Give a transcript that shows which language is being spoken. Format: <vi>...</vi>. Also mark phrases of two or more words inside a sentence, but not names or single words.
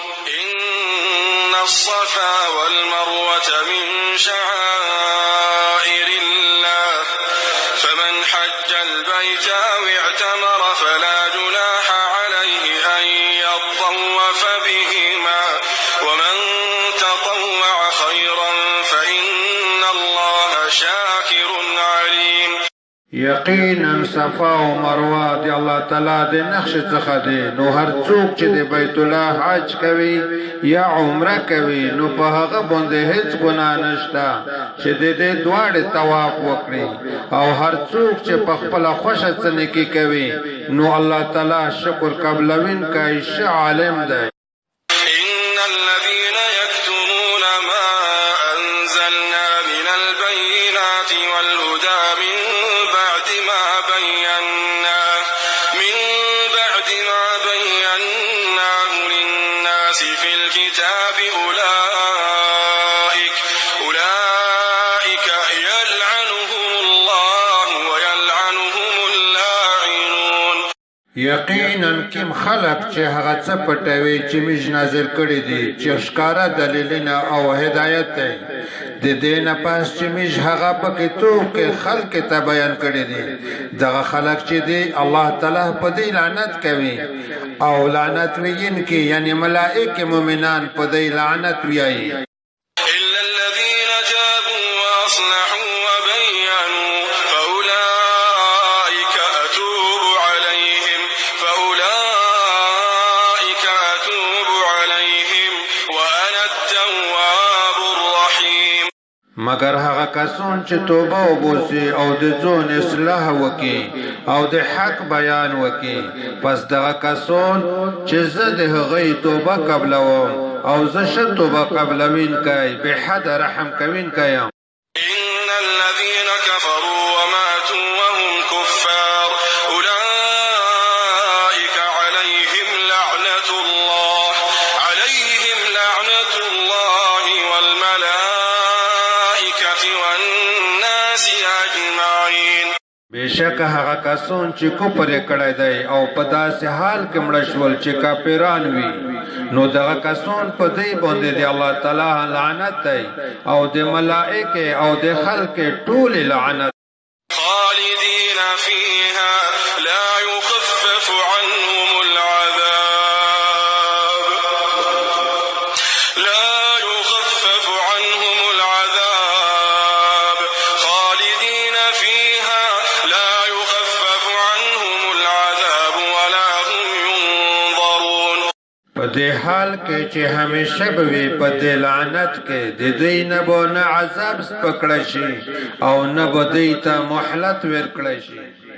<ar>إن الصفا والمروة من شعائر الله فمن حج البيت أو اعتمر فلا جناح عليه أن يطوف بهما ومن تطوع خيرا فإن الله شاكر عليم.</ar> <ps>یقینا صفا و مروه دی الله تعالی د نقش څخه دی. نو هر څوک چې د بیت الله حج کوي یا عمره کوي نو په هغه باندې هیڅ ګناه نشته چې د دې دواړې طواف وکړي. او هر څوک چې په خپل خوښه څه نیکي کوي نو الله تعالی شکر قبلوین کوي، ښه عالم دی.</ps> <ar>إن الذين يكتمون ما أنزلنا من البينات والهدى من بعد ما بيناه للناس في الكتاب أولئك يلعنهم الله ويلعنهم اللاعنون.</ar> <ps>یقینا کوم خلق چې هغه څه پټوي چې موږ نازل کړي دي چې ښکارا دلیلونه او هدایت دی، د دې نه پس چې موږ هغه په کتاب کې خلق ته بیان کړي دي، دغه خلق چې دی الله تعالی په دې لعنت کوي. او لعنت ویونکي یعنی ملائکه مؤمنان په دې لعنت ویایي.</ps> <ar>إلا الذين تابوا وأصلحوا وبينوا فأولئك أتوب عليهم وأنا التواب الرحيم.</ar> <ps>مگر هغه کسان چې توبه وباسي او د ځان اصلاح وکړي او د حق بیان وکړي، پس دغه کسان چې زه د هغوی توبه قبلوم او زه ښه توبه قبلوونکی بې حده رحم کوونکی یم.</ps> <ar>إن الذين كفروا وماتوا وهم كفار أولئك عليهم لعنة الله والملائكة والناس أجمعين.</ar> <ps>بېشک هغه کسان چې کفر یې کړی دی او په داسې حال کې مړه شول چې کافران وي، نو دغه کسان په دې باندې د الله تعالی لعنت دی او د ملائکه او د خلق ټول لعنت.</ps> <ar>خالدين فيها لا يخفف عنهم العذاب خالدين فيها لا يخفف عنهم العذاب ولا هم ينظرون.</ar> <ps>په دې حال کې چې همیشه به وي په دې لعنت کې د دوی نه به نه عذاب سپکړی شي او نه به دوی ته مهلت ورکړی شي.</ps>